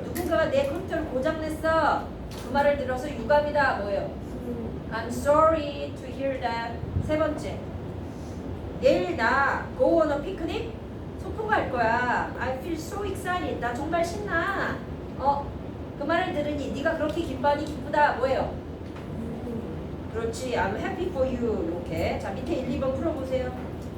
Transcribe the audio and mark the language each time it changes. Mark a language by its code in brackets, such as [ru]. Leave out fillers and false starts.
[ko] 누군가가 내 컴퓨터를 고장냈어. 그 말을 들어서 유감이다. 뭐예요? [en] I'm sorry to hear that. 세 번째. [ko] 내일 나 [en] go on a picnic? [ko] 소풍 갈 거야. [en] I feel so excited. [ko] 나 정말 신나. 그 말을 들으니 네가 그렇게 기뻐하니 기쁘다. 뭐예요? 그렇지. [en] I'm happy for you. [ko] 이렇게. 자, 밑에 1, 2번 풀어보세요.